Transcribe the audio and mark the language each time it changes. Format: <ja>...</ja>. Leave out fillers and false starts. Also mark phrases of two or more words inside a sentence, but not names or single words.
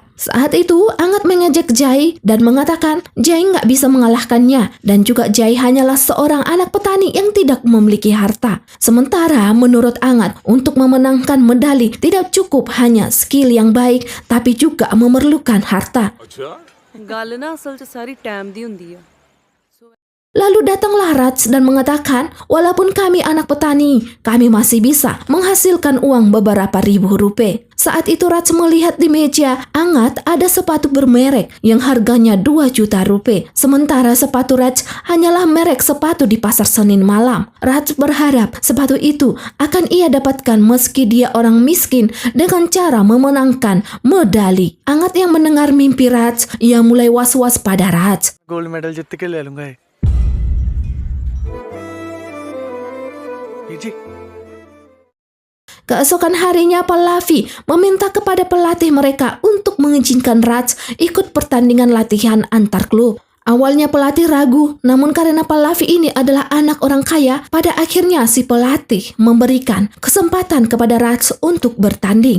<id>Saat itu Angat mengejek Jai dan mengatakan Jai nggak bisa mengalahkannya, dan juga Jai hanyalah seorang anak petani yang tidak memiliki harta. Sementara menurut Angat, untuk memenangkan medali tidak cukup hanya skill yang baik, tapi juga memerlukan harta.</id> <pa>ਗੱਲ ਨਾ ਅਸਲ 'ਚ ਸਾਰੀ ਟਾਈਮ ਦੀ ਹੁੰਦੀ ਆ।</pa> <id>Lalu datanglah Raj dan mengatakan, walaupun kami anak petani, kami masih bisa menghasilkan uang beberapa ribu rupiah. Saat itu Raj melihat di meja Angat ada sepatu bermerek yang harganya 2 juta rupiah. Sementara sepatu Raj hanyalah merek sepatu di pasar Senin malam. Raj berharap sepatu itu akan ia dapatkan meski dia orang miskin dengan cara memenangkan medali. Angat yang mendengar mimpi Raj, ia mulai was-was pada Raj.</id> <en>gold medal</en> <hi>जीत के ले लूंगा ये। जी</hi> <id>Keesokan harinya Pallavi meminta kepada pelatih mereka untuk mengizinkan Raj ikut pertandingan latihan antar klub. Awalnya pelatih ragu, namun karena Pallavi ini adalah anak orang kaya, pada akhirnya si pelatih memberikan kesempatan kepada Raj untuk bertanding.</id>